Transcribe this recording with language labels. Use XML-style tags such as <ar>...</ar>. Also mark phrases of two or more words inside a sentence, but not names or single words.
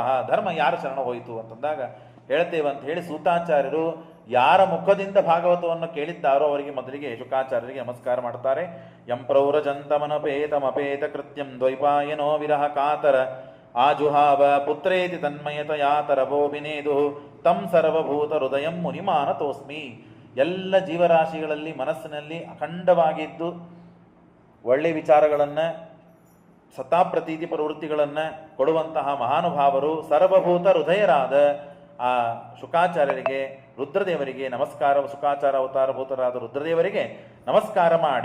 <kn>ಧರ್ಮ ಯಾರ ಶರಣ ಹೋಯಿತು ಅಂತಂದಾಗ ಹೇಳ್ತೇವೆ ಅಂತ ಹೇಳಿ ಸೂತಾಚಾರ್ಯರು ಯಾರ ಮುಖದಿಂದ ಭಾಗವತವನ್ನು ಕೇಳಿದ್ದಾರೋ ಅವರಿಗೆ ಮೊದಲಿಗೆ ಶುಕಾಚಾರ್ಯರಿಗೆ ನಮಸ್ಕಾರ ಮಾಡ್ತಾರೆ.</kn> <sa>ಯಂ ಪ್ರೌರಜಂತಮನಪೇತಮಪೇತ ಕೃತ್ಯಂ ದ್ವೈಪಾಯನೋ ವಿರಹ ಕಾತರ ಆಜುಹಾವ ಪುತ್ರೇತಿ ತನ್ಮಯತಯಾತರಭೋ ವಿನೇದು ತಂ ಸರ್ವಭೂತ ಹೃದಯಂ ಮುನಿಮಾನತೋಸ್ಮಿ.</sa> <kn>ಎಲ್ಲ ಜೀವರಾಶಿಗಳಲ್ಲಿ ಮನಸ್ಸಿನಲ್ಲಿ ಅಖಂಡವಾಗಿದ್ದು ಒಳ್ಳೆಯ ವಿಚಾರಗಳನ್ನು, ಸತಾಪ್ರತೀತಿ ಪ್ರವೃತ್ತಿಗಳನ್ನು ಕೊಡುವಂತಹ ಮಹಾನುಭಾವರು ಸರ್ವಭೂತ ಹೃದಯರಾದ ಆ ಶುಕಾಚಾರ್ಯರಿಗೆ, ರುದ್ರದೇವರಿಗೆ ನಮಸ್ಕಾರ, ಶುಕಾಚಾರ ಅವತಾರಭೂತರಾದ ರುದ್ರದೇವರಿಗೆ ನಮಸ್ಕಾರ ಮಾಡಿ.</kn>